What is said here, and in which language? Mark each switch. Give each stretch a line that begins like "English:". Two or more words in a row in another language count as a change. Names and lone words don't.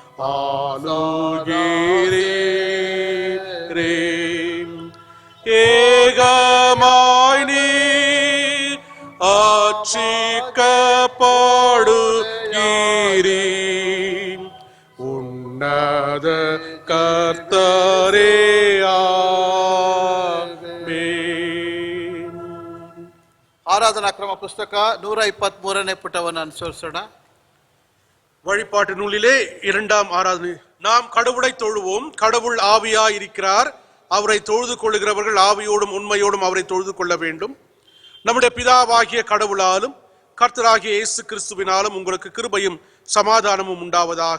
Tamil: ஆளுகிறீரே ஏகமாய் நீ ஆட்சிக்கப்படுகிறீ உன்னத கர்த்தரே ಆಮೆನ್.
Kannada: ಆರಾಧನಾ ಕ್ರಮ ಪುಸ್ತಕ 123ನೇ ಪುಟವನ್ನು ಅನುಸರಿಸೋಣ.
Tamil: வழிபாட்டு நூலிலே 2ஆம் ஆராதனை. நாம் கடவுளை தொழுவோம். கடவுள் ஆவியாய் இருக்கிறார். அவரை தொழுது கொள்ளுகிறவர்கள் ஆவியோடும் உண்மையோடும் அவரை தொழுது கொள்ள வேண்டும். நம்முடைய பிதாவாகிய கடவுளாலும் கர்த்தராகிய இயேசு கிறிஸ்துவினாலும் உங்களுக்கு கிருபையும் சமாதானமும் உண்டாவதாக.